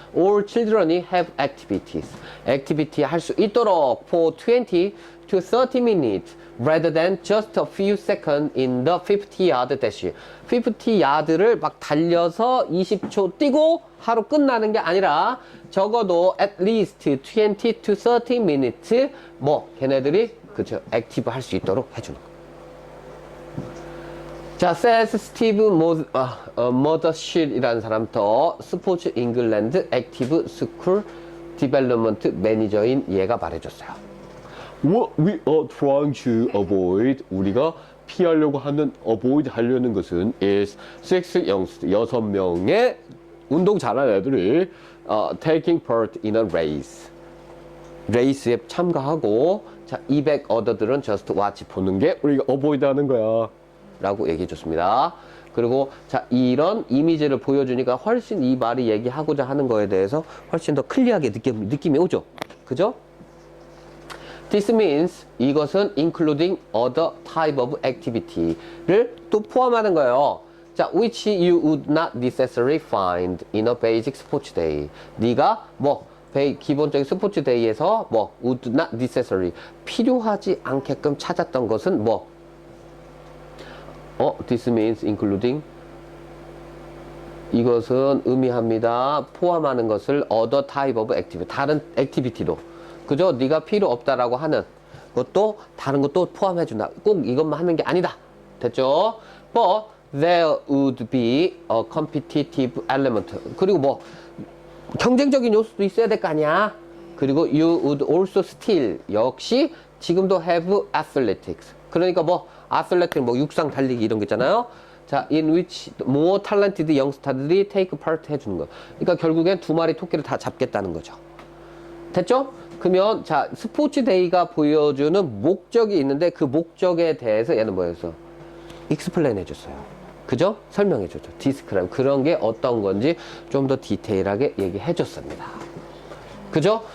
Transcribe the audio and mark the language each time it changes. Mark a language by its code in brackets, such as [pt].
[en] All children이 have activities. activity [ko] 할 수 있도록 [en] for 20 to 30 minutes rather than just a few seconds in the 50-yard dash. [ko] 50야드를 막 달려서 20초 뛰고 하루 끝나는 게 아니라 적어도 [en] at least 20 to 30 minutes [ko] 걔네들이 그죠? 액티브 할 수 있도록 해주는 거. 자, says 스티브 머더실이라는 사람부터 스포츠 잉글랜드 액티브 스쿨 디벨롭먼트 매니저인 얘가 말해줬어요. [en] What we are trying to avoid, [ko] 우리가 피하려고 하는, [en] avoid [ko] 하려는 것은 [en] is [ko] 6명의 운동 잘하는 애들이 [en] taking part in a race. [ko] 레이스에 참가하고, 자, 200 어더들은 [en] just watch [ko] 보는 게 우리가 avoid 하는 거야. 라고 얘기해 줬습니다. 그리고 자, 이런 이미지를 보여주니까 훨씬 이 말이 얘기하고자 하는 거에 대해서 훨씬 더 클리어하게 느낌이 오죠. 그죠? [en] This means [ko] 이것은 [en] including other type of activity를 [ko] 또 포함하는 거예요. [en] 자, which you would not necessarily find in a basic sports day. [ko] 네가 기본적인 스포츠 데이에서 [en] would not necessarily [ko] 필요하지 않게끔 찾았던 것은 [en] this means including [ko] 이것은 의미합니다. 포함하는 것을 [en] other type of activity. [ko] 다른 액티비티도. 그죠? 네가 필요 없다라고 하는 것도 다른 것도 포함해 준다. 꼭 이것만 하는 게 아니다. 됐죠? [en] But there would be a competitive element. [ko] 그리고 경쟁적인 요소도 있어야 될 거 아니야. 그리고 [en] you would also still [ko] 역시 지금도 [en] have athletics. [ko] 그러니까 아슬레틱 육상 달리기 이런 거 있잖아요. 자, [en] in which more talented youngster들이 take part [ko] 해주는 거. 그러니까 결국엔 두 마리 토끼를 다 잡겠다는 거죠. 됐죠? 그러면 자, 스포츠 데이가 보여주는 목적이 있는데 그 목적에 대해서 얘는 뭐였어? explain 해줬어요. 그죠? 설명해줬죠. describe. 그런 게 어떤 건지 좀 더 디테일하게 얘기해줬습니다. 그죠?